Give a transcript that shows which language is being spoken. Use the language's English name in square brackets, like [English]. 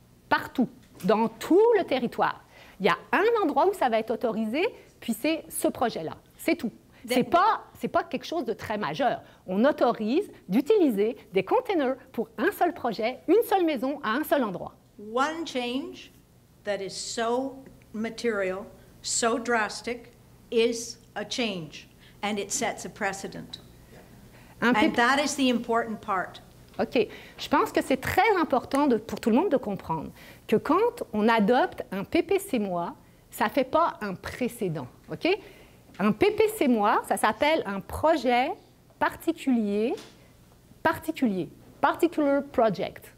[French] Partout, dans tout le territoire. Il y a un endroit où ça va être autorisé, puis c'est ce projet-là. C'est tout. Ce n'est pas quelque chose de très majeur. On autorise d'utiliser des containers pour un seul projet, une seule maison, à un seul endroit. [English] One change that is so material, so drastic, is a change, and it sets a precedent. And that is the important part. OK. [French] Je pense que c'est très important pour tout le monde de comprendre que quand on adopte un PPC-moi, ça ne fait pas un précédent. OK? Un PPC-moi, ça s'appelle un projet particulier, [English] particular project.